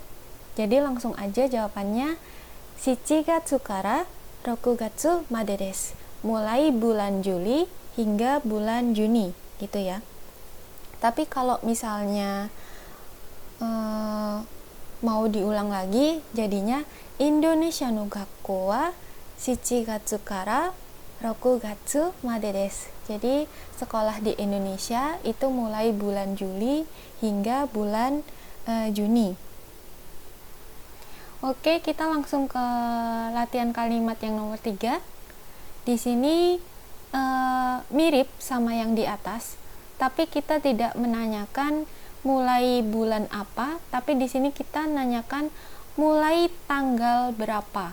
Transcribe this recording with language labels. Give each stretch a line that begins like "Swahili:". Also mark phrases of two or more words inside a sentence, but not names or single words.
Indonesian: Jadi langsung aja jawabannya
Japanese: 七月から六月までです.
Indonesian: Mulai bulan Juli hingga bulan Juni gitu ya. Tapi kalau misalnya mau diulang lagi, jadinya
Japanese: インドネシアの学校は七月から六月までです.
Indonesian: Jadi sekolah di Indonesia itu mulai bulan Juli hingga bulan Juni. Oke, kita langsung ke latihan kalimat yang nomor 3. Di sini mirip sama yang di atas, tapi kita tidak menanyakan mulai bulan apa, tapi di sini kita nanyakan mulai tanggal berapa.